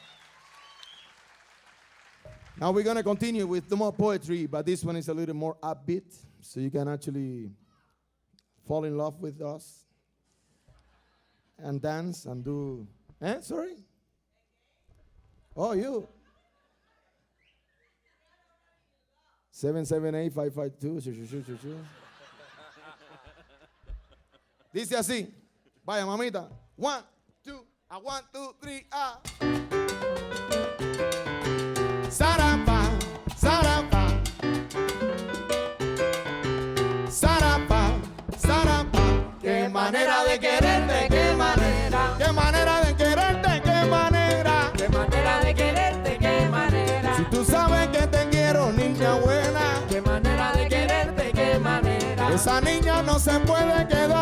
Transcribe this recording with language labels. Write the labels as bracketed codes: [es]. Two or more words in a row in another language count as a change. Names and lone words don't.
[en] Now we're going to continue with the more poetry, but this one is a little more upbeat, so you can actually fall in love with us and dance and do... Sorry? Oh, you. 778-552. [es] Dice así. Vaya, mamita. 1, 2, 1, 2, 3, Sarapa, sarapa. Sarapa, sarapa. Qué manera de quererte, qué manera. Qué manera de quererte, qué manera. Qué manera de quererte, qué manera. Si tú sabes que te quiero, niña buena. Qué manera de quererte, qué manera. Esa niña no se puede quedar